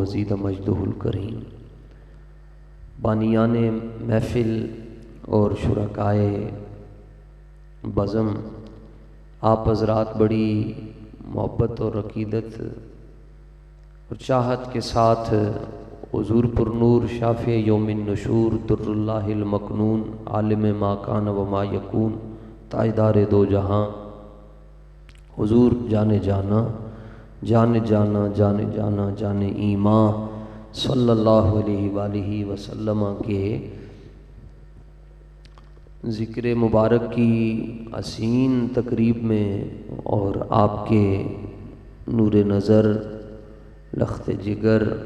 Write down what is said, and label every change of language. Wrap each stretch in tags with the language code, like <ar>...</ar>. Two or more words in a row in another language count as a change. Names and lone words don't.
<ar>زیدہ مجدہ الکریم،</ar> <ur>بانیان محفل اور شرکائے بزم، آپ حضرات بڑی محبت اور عقیدت اور چاہت کے ساتھ حضور پر نور</ur> <ar>شافع یوم النشور در اللہ المکنون عالم ما کان و ما یکون</ar> <ur>تاجدار دو جہاں حضور جانے جانا جانے جانا جانے جانا جانے ایمان</ur> <ar>صلی اللہ علیہ وآلہ وسلم</ar> <ur>کے ذکر مبارک کی حسین تقریب میں اور آپ کے نور نظر لخت جگر</ur>